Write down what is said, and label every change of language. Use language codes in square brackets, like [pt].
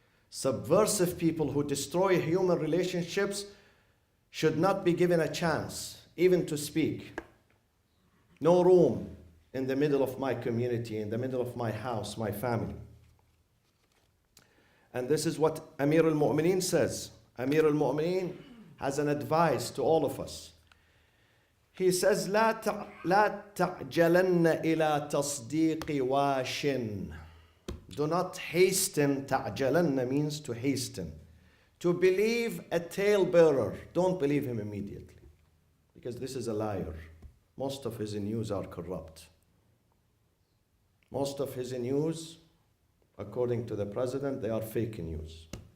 [en] Subversive people who destroy human relationships should not be given a chance, even to speak. No room in the middle of my community, in the middle of my house, my family. And this is what Amir al-Mu'mineen says. Amir al-Mu'mineen has an advice to all of us. [ar] He says, لا تعجلن إلى تصديق واش. [en] Do not hasten. تعجلن means to hasten. To believe a talebearer. Don't believe him immediately. Because this is a liar. Most of his news are corrupt. Most of his news, according to the president, they are fake news.